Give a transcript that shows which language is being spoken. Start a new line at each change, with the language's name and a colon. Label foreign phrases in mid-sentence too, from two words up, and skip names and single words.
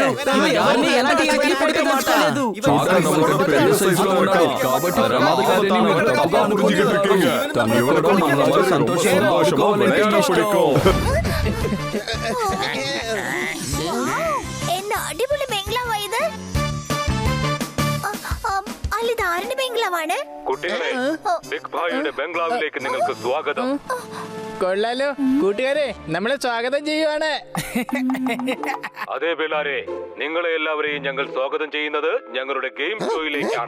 Telugu: ఇవి ఎవరిని ఎలాంటి ఇబ్బంది పెట్టలేదు. పెద్ద సైజులో ఉన్నాడు కాబట్టి ప్రమాదకారిని మీరు తప్పుగా అనుకుంటున్నారు. తను ఇవ్వడం మన సంతోషంగా
Malayalam: என்ன அடிപൊളി ബംഗ്ലാവാ ഇത്? അല്ല ഇത് ആരുടെ ബംഗ്ലാവാണ്? കുട്ടികളെ ബിഗ് ഭായിയുടെ ബംഗ്ലാവിലേക്ക് നിങ്ങൾക്ക് സ്വാഗതം. കൊള്ളാലോ കൂട്ടുകാരെ, നമ്മളെ സ്വാഗതം ചെയ്യുവാണ്. അതെ ബിലാരെ, നിങ്ങളെ എല്ലാവരെയും ഞങ്ങൾ സ്വാഗതം ചെയ്യുന്നത് ഞങ്ങളുടെ ഗെയിം ഷോയിലേക്കാണ്.